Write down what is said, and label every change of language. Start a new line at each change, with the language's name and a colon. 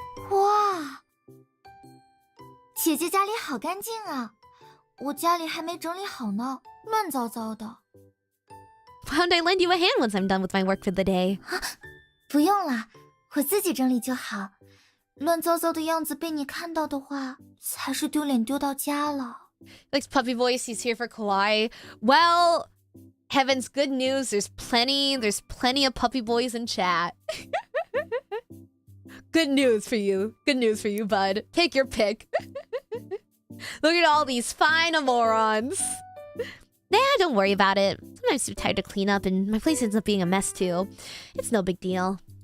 Chinese: 哇，姐姐家里好干净啊，我家里还没整理好呢，乱糟糟的。
English: Why don't I lend you a hand once I'm done with my work for the day?
Chinese: 不用啦，我自己整理就好。乱糟糟的样子被你看到的话，才是丢脸丢到家了。
English: Likes puppy voice. He's here for kawaii. Well, heavens, good news. There's plenty of puppy boys in chat. Good news for you, bud. Take your pick. Look at all these fine Amorons. Nah, don't worry about it. Sometimes I'm tired to clean up and my place ends up being a mess too. It's no big deal.